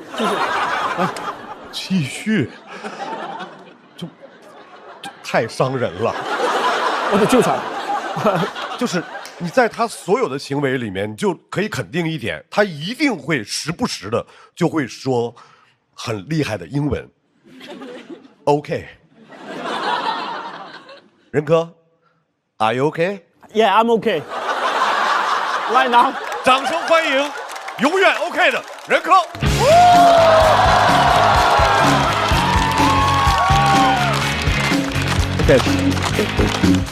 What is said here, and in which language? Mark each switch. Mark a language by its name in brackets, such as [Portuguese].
[Chinese] 来，继续。就太伤人了。我得救场。就是你在他所有的行为里面，你就可以肯定一点，他一定会时不时的就会说很厉害的英文。 [English] OK。任科 ，Are you OK? Yeah, I'm OK. Right now， [Chinese] 掌声欢迎永远 OK 的任科。 [English] OK。